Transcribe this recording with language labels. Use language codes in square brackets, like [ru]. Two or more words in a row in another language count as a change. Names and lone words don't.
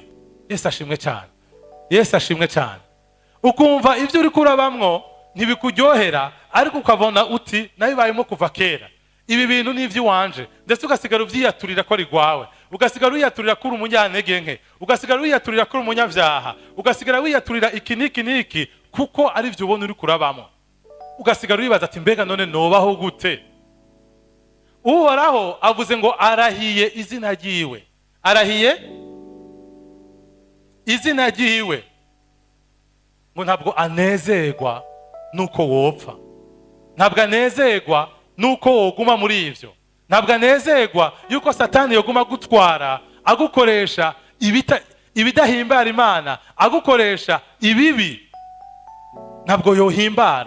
[rn] Yesu [rw] ashimwe cyane, [rn] Yesu [rw] ashimwe cyane. [rn] Ukumva ibyo uri kurabamwo ntibikuryohera, ariko ukabona uti nabibayemo kuva kera, ibi bintu ni iby'iwanje, ndetse ugasigara ubyiyaturira ko ari rwawe, ugasigara wiyaturira ko uri umunyantege nke, ugasigara wiyaturira ko uri umunyabyaha, ugasigara wiyaturira iki n'iki n'iki, kuko ari byo ubona uri kurabamo. Ugasigara wibaza ati mbega none nobaho gute? Uhoraho avuze ngo arahiye izina ryiwe, arahiye izina ryiwe, ngo ntabwo anezerwa nuko wopfa, ntabwo anezerwa nuko woguma muri ivyo, ntabwo anezerwa yuko Satani yoguma gutwara agukoresha ibidahimbara Imana, agukoresha ibibi, ntabwo yohimbara.